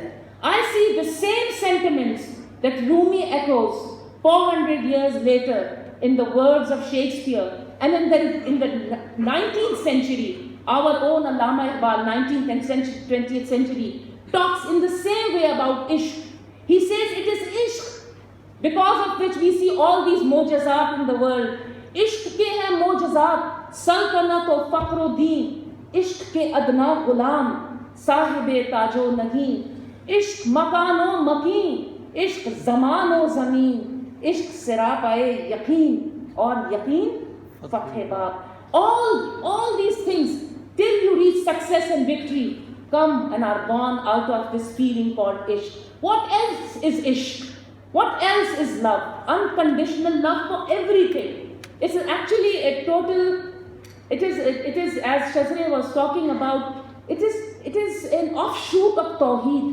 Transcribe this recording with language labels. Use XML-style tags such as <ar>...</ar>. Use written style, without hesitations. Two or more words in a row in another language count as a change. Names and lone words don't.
<en>I see the same sentiments that Rumi echoes 400 years later in the words of Shakespeare. And in the 19th century, our own Allama Iqbal, 19th and 20th century, talks in the same way about ishq. He says it is ishq, because of which we see all these mojazat in the world.</en> <ur>عشق کے ہے معجزات, سلطنت و فقر دیں، عشق کے ادنیٰ غلام، صاحبِ تاج و نگیں، عشق مکان و مکیں، عشق زمان و زمیں، عشق سراپا یقیں، اور یقیں فتحِ باب.</ur> <en>All these things, till you reach success and victory, come and are born out of this feeling called ishq. What else is ishq? What else is love? Unconditional love for everything. It's actually a total, it is as Shazri was talking about, it is an offshoot of Tawheed.</en>